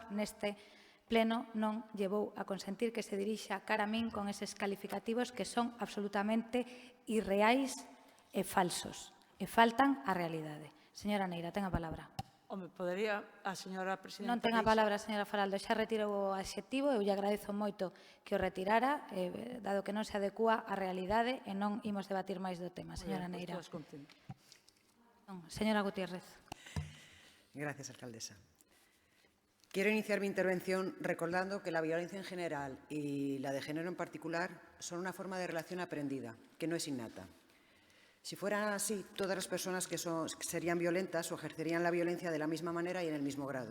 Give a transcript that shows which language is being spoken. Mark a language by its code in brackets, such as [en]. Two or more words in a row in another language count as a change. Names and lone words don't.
[gl] Neste pleno non lle vou a consentir que se dirixa cara a min con eses calificativos que son absolutamente irreais e falsos, e faltan á realidade. Señora Neira, ten a palabra. Home, podería a señora presidenta... Non ten a palabra, señora Faraldo. Xa retiro o adxectivo. Eu lle agradezo moito que o retirara, dado que non se adecúa á realidade e non imos debatir máis do tema. Señora Neira. Señora Gutiérrez. [es] Gracias, alcaldesa. Quiero iniciar mi intervención recordando que la violencia en general y la de género en particular son una forma de relación aprendida, que no es innata. Si fuera así, todas las personas que serían violentas o ejercerían la violencia de la misma manera y en el mismo grado.